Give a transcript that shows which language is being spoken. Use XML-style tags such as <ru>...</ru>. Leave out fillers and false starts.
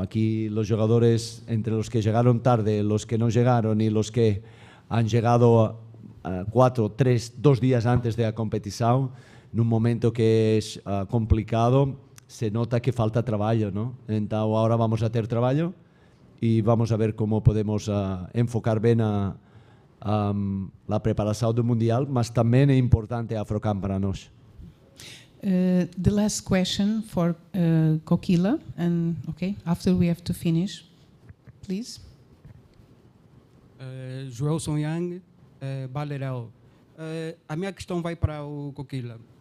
<es>Aquí los jugadores, entre los que llegaron tarde, los que no llegaron y los que han llegado 2 días antes de la competición, en un momento que es complicado, se nota que falta trabajo, ¿no? Entonces ahora vamos a tener trabajo y vamos a ver cómo podemos enfocar bien la preparación del Mundial, mas también es importante Afrocan para nosotros.</es> <en>The last question for Kokila, and after we have to finish, please.</en> <pt>Joel Sonyang, Balerel. A minha questão vai para o Kokila.</pt>